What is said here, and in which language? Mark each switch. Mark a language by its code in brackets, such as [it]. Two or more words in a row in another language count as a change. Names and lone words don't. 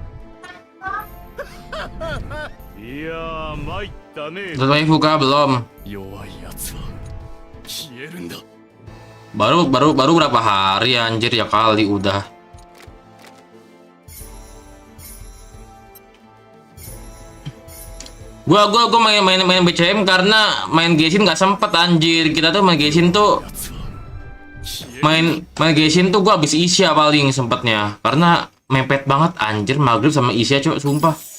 [ja] いやー、参ったね。 [id] Sesuai buka belum? [ja] 弱いやつは消えるんだ。 [id] Baru berapa hari anjir ya kali udah. Gua main BCM karena main Genshin nggak sempet anjir. Kita tuh main Genshin tuh main Genshin tuh gua habis Isya paling sempetnya karena mepet banget anjir maghrib sama Isya cok sumpah.